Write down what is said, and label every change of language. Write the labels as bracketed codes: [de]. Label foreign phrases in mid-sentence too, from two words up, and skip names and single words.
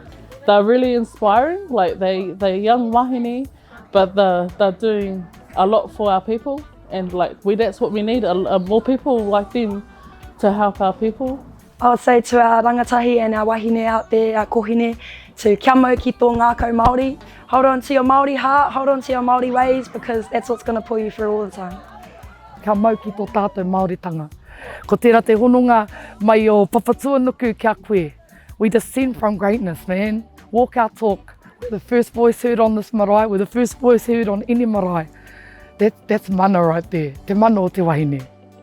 [en] They're really inspiring, they're young wāhine, but they're doing a lot for our people, and that's what we need, more people like them to help our people. I would say to our rangatahi and our wāhine out there, our kōhine, to [mi] kia mau ki tō ngākau Māori. [en] Hold on to your Māori heart, hold on to your Māori ways, because that's what's going to pull you through all the time. [mi] Kia mau ki tō tātou Māoritanga. Ko tērā te hononga mai o papatua nuku kia koe. [en] We descend from greatness, man. Walk our talk. We're the first voice heard on this marae. We're the first voice heard on any marae. That's mana right there. [mi] Te mana o te wāhine.